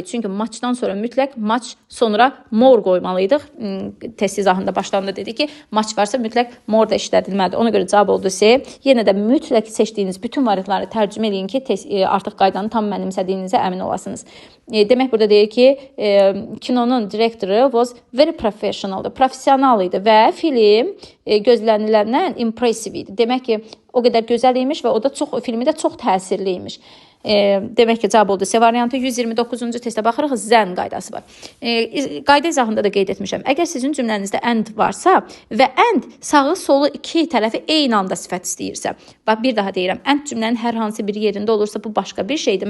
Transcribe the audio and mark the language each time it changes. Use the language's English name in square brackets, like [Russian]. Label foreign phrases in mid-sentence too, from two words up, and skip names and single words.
[Azerbaijani] Çünki maçdan sonra mütləq maç sonra more qoymalıydıq. Test izahında başlarında dedi ki, maç varsa mütləq more da işlədilməlidir. Ona görə cavab oldu C. Yenə də mütləq seçdiyiniz bütün variantları tərcümə edin ki, artıq qaydanı tam mənimsədiyinizə əmin olasınız. Demək burada deyir ki, kinonun direktoru [English] was very professional, professional [Azerbaijani] idi və film gözləniləndən impressive idi. Demək ki, o qədər gözəl imiş və o da filmi də çox təsirli imiş. Demək ki, cavab oldu C variantı. 129-cu testə baxırıq, zən qaydası var. Qayda izahında da qeyd etmişəm. Əgər sizin cümlənizdə and varsa və and sağı solu iki tərəfi eyni anda sifət istəyirsə, bax bir daha deyirəm, and cümlənin hər hansı bir yerində olursa bu başqa bir şeydir.